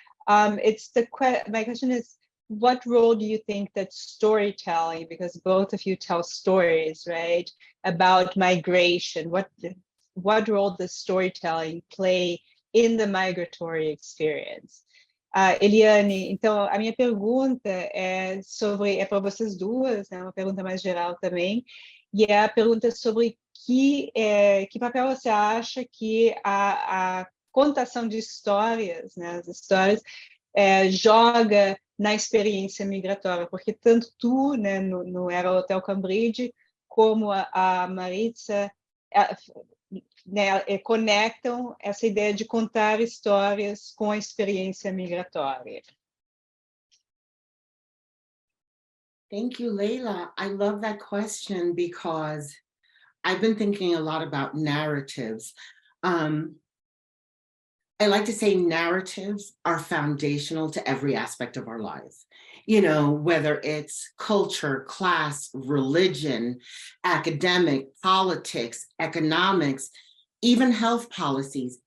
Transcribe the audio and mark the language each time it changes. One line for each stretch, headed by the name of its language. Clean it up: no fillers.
English: My question is, what role do you think that storytelling, because both of you tell stories, right, about migration, what role does storytelling play in the migratory experience?
Portuguese: Eliane, então a minha pergunta é para vocês duas, né, uma pergunta mais geral também, e é a pergunta sobre que papel você acha que a contação de histórias, né, as histórias, joga na experiência migratória, porque tanto tu, né, no Era Hotel Cambridge, como a Maritza, né, conectam essa ideia de contar histórias com a experiência migratória.
English: Thank you, Leila. I love that question because I've been thinking a lot about narratives. I like to say narratives are foundational to every aspect of our lives. You know, whether it's culture, class, religion, academic, politics, economics, even health policies.